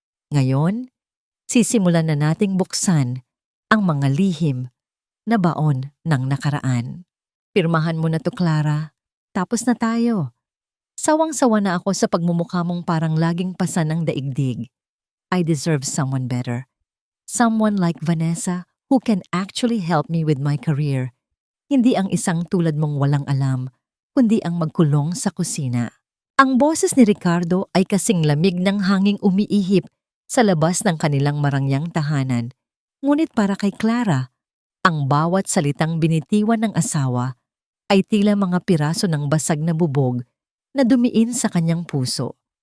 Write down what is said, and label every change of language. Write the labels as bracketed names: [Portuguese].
[Filipino] Ngayon, sisimulan na nating buksan ang mga lihim na baon ng nakaraan. Pirmahan mo na to, Clara. Tapos na tayo. Sawang-sawa na ako sa pagmumukha mong parang laging pasan ng daigdig. [English] I deserve someone better. Someone like Vanessa who can actually help me with my career. [Filipino] Hindi ang isang tulad mong walang alam, kundi ang magkulong sa kusina. Ang boses ni Ricardo ay kasing lamig ng hanging umiihip sa labas ng kanilang marangyang tahanan. Ngunit para kay Clara, ang bawat salitang binitiwan ng asawa ay tila mga piraso ng basag na bubog na dumiin sa kanyang puso.